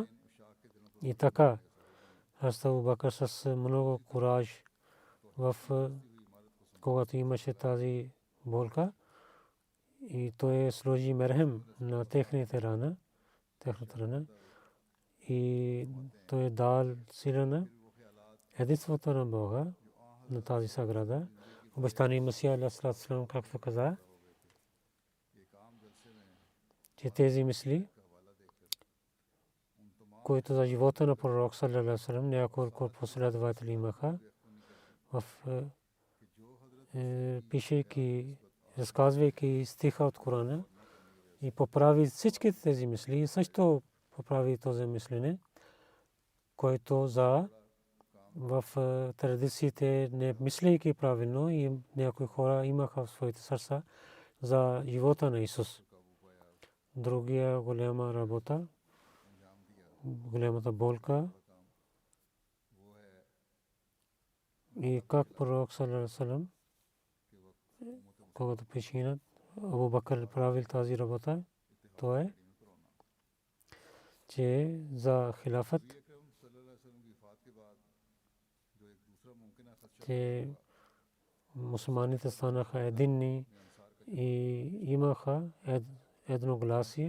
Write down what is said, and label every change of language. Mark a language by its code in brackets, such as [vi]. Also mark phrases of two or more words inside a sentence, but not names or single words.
[bg] И така, Абу Бакр с много кураж, когато имаше тази болка, и той сложи мерхем на техната рана, и той дал сила на единството на Бога на тази саграда. Обещания Месия [ar] عليه السلام, [bg] както каза, че тези мисли, които за живота на пророк [ar] صلى الله عليه وسلم [bg] няколко последователи имаха, пишейки, разказвайки стиха от Корана, и поправи всички тези мисли, също поправи този мислене, който за в традициите не мислейки правилно, и някои хора имаха в своите сърца за живота на Исус. Другия голяма работа, голямата болка, и как пророк [ar] صلى الله عليه وسلم, [bg] когато почина, Абу Бакр правил тази работа, то е, че за хилафът, че мусулманите станаха единни и имаха едногласие.